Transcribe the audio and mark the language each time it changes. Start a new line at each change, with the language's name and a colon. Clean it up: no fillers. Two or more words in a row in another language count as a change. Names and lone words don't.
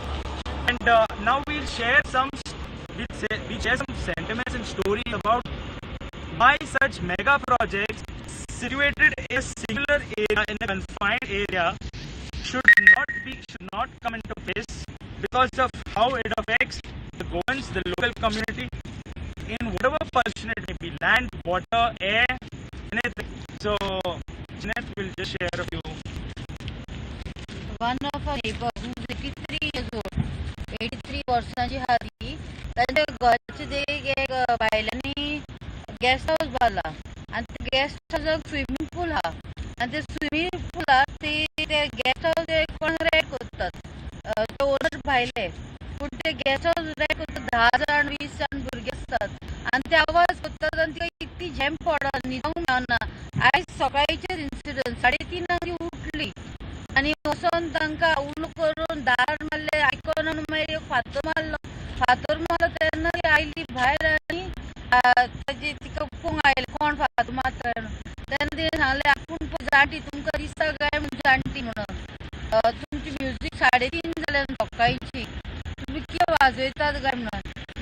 English: And now we'll share some sentiments and stories about why such mega projects situated in a singular area, in a confined area, should not come into place because of how it affects the Goans, the local community, in whatever portion it may be, land, water, air, anything. So, Janet will just share a few. One of our neighbors who is 83 years old,
Konkani: 83 वर्षांची हाती, त्यांच्या घरचे ते एक बायलांनी
English: guest house
Konkani: बांधला आणि ते गेस्ट हाऊसाक
English: swimming pool
Konkani: हा आणि ते स्विमिंग पूलाक ते
English: guest house
Konkani: कोण रेंट करतात, ते ओनर भायले, पण ते
English: guest house rent
Konkani: करतात 10 जाण 20 जाण भुरगे असतात आणि ते आवाज करतात आणि तिका इतकी झॅम पडत न्हिदूंक मेळना. आयज सकाळीचेच इन्सिडंट 3:30 उठली आणि वचून तांकां उलो करून दार मारले, आयकना मागीर एक फातर मारलो तेन्ना ती आयली भायर आनी ताजी तिका पळोवंक आयले कोण फातर मारता तेन्ना तिणें सांगलें आपूण जाणटी तुमकां दिसता काय म्हूण जाणटी म्हणून, तुमची म्युजीक 3:30 जाल्यार सकाळीची तुमी कितें वाजयतात काय म्हणून.